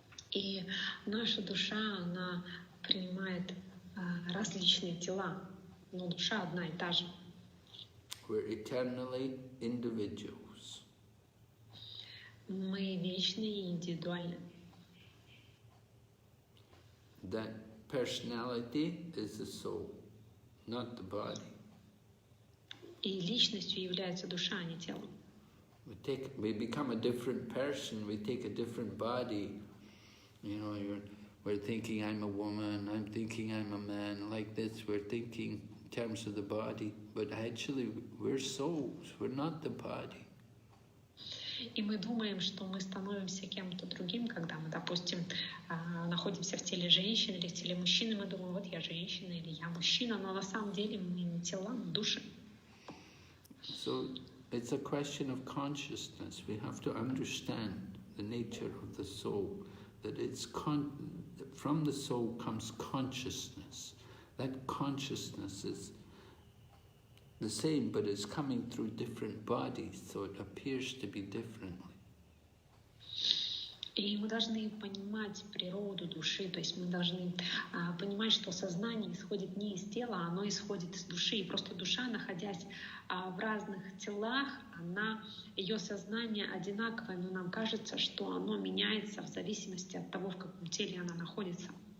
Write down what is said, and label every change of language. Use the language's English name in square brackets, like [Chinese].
[Russian] И наша душа, она принимает различные тела, но душа одна и та же. [English] We're eternally individuals. [Russian] Мы вечные и индивидуальны. [English] That personality is the soul, not the body. [Russian] И личностью является душа, а не тело. [English] We become a different person, we take a different body. You know, we're thinking I'm a woman, I'm thinking I'm a man, like this, we're thinking in terms of the body, but actually we're souls, we're not the body. [Russian] И мы думаем, что мы становимся кем-то другим, когда мы, допустим, находимся в теле женщины или в теле мужчины, мы думаем, вот я женщина или я мужчина, но на самом деле мы не тела, мы души. [English] So it's a question of consciousness. We have to understand the nature of the soul, that it's from the soul comes consciousness. That consciousness is the same, but it's coming through different bodies, so it appears to be differently. [Russian] И мы должны понимать природу души, то есть мы должны понимать, что сознание исходит не из тела, оно исходит из души. И просто душа, находясь в разных телах, ее сознание одинаковое, но нам кажется, что оно меняется в зависимости от того, в каком теле она находится.